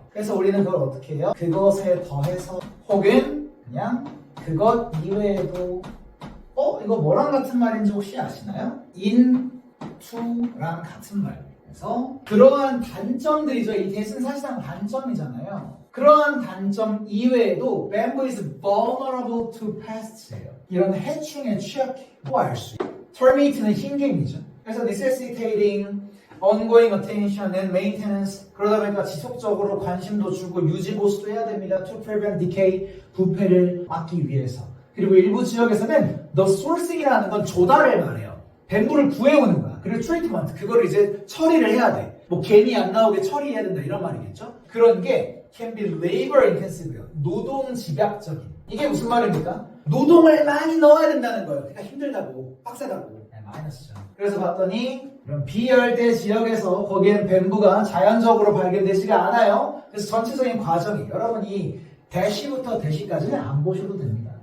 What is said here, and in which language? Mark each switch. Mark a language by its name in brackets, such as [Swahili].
[Korean] 그래서 우리는 그걸 어떻게 해요? 그것에 더해서 혹은 그냥 그것 이외에도 이거 뭐랑 같은 말인지 혹시 아시나요? in, to랑 같은 말. 그래서 그러한 단점들이죠. 이 대신 사실상 단점이잖아요. 그러한 단점 이외에도 [English] Bamboo is vulnerable to pest예요. [Korean] 이런 해충에 취약해. 또 알 수 있어요. Termite는 흰개미죠. 그래서 [English] necessitating ongoing attention and maintenance. [Korean] 그러다 보니까 지속적으로 관심도 주고 유지 보수도 해야 됩니다. [English] To prevent decay, [Korean] 부패를 막기 위해서. 그리고 일부 지역에서는 the sourcing이라는 건 조달을 말해요. 뱀부를 구해오는 거야. 그리고 트리트먼트, 그거를 이제 처리를 해야 돼. 개미 안 나오게 처리해야 된다 이런 말이겠죠? 그런 게 [English] can be labor intensive요. [Korean] 노동 집약적인. 이게 무슨 말입니까? 노동을 많이 넣어야 된다는 거예요. 그러니까 힘들다고, 빡세다고. 마이너스죠. 그래서 봤더니 이런 비열대 지역에서 거기엔 뱀부가 자연적으로 발견되지가 않아요. 그래서 전체적인 과정이 여러분 이 대시부터 대시까지는 안 보셔도 됩니다.